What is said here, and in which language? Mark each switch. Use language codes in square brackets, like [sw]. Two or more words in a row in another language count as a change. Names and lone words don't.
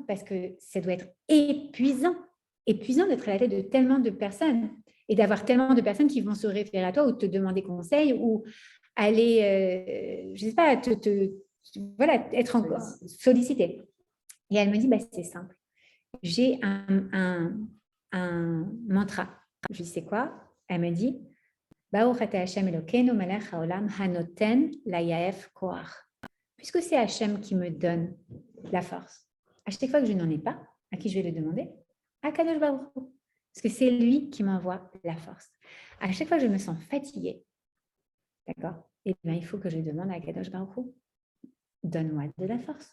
[fr] Parce que ça doit être épuisant d'être à la tête de tellement de personnes et d'avoir tellement de personnes qui vont se référer à toi ou te demander conseil ou aller, je ne sais pas, voilà, être encore sollicité. Et elle me dit, c'est simple. J'ai un mantra. Je lui dis, c'est quoi? Elle me dit, [he] ברוך אתה השם אלוקינו מלך העולם הנותן ליעף כח. [fr] Puisque c'est Hashem qui me donne la force, à chaque fois que je n'en ai pas, à qui je vais le demander? À Kadosh Baruch Hu. Parce que c'est lui qui m'envoie la force. À chaque fois que je me sens fatiguée, d'accord, eh bien, il faut que je demande à Kadosh Baruch Hu, donne-moi de la force.